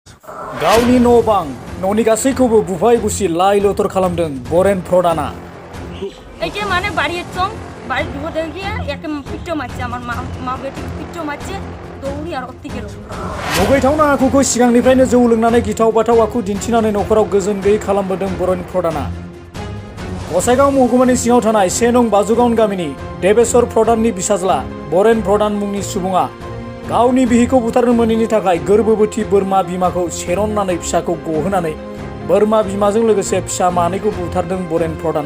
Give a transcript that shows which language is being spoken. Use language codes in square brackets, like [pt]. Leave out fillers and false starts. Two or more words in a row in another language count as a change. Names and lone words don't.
[brx] गावनि न' बां न'नि गासैखौबो बुफाय बुसि लाइ लथर खालामदों बरेन प्रधाना। [bn] এইটা মানে বাড়ির চং বাড়ি ঢুকতে গিয়ে একে পিঠো মারছে আমার মা বেটি পিঠো মারছে দৌড়ি আর অতি গেল। [brx] मुगैथावना आखुखौ सिगांनिफ्रायनो जौ लोंनानै गिथाव बाथाव आखु दिन्थिनानै न'खराव गोजोन गैयै खालामबोदों बरेन प्रधाना। गसाइगाव महकुमानि सिङाव थानाय 1 नं बाजुगावन गामिनि देबेश्वर प्रधाननि बिसाज्ला बरेन प्रधान मुंनि सुबुङा गावनि बिहिखौ बुथारनो मोनैनि थाखाय गोर्बोबोथि बोरमा बिमाखौ सेरननानै फिसाखौ गहोनानै बोरमा बिमाजों लोगोसे फिसा मानैखौ बुथारदों बरेन प्रधाना।